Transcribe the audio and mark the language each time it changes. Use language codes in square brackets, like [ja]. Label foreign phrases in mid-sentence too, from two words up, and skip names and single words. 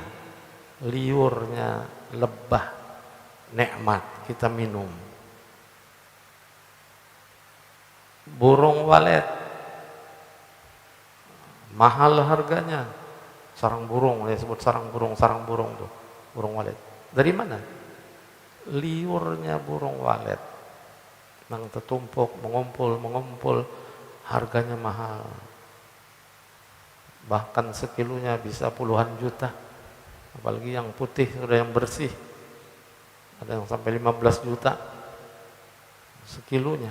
[id] Liurnya lebah, nikmat, kita minum. Burung walet, mahal harganya. Sarang burung, disebut sarang burung tuh, burung walet. Dari mana? Liurnya burung walet. [bjn] Nang tertumpuk, mengumpul, harganya mahal. [id] Bahkan sekilonya bisa puluhan juta. Apalagi yang putih, sudah yang bersih. Ada yang sampai 15 juta sekilonya.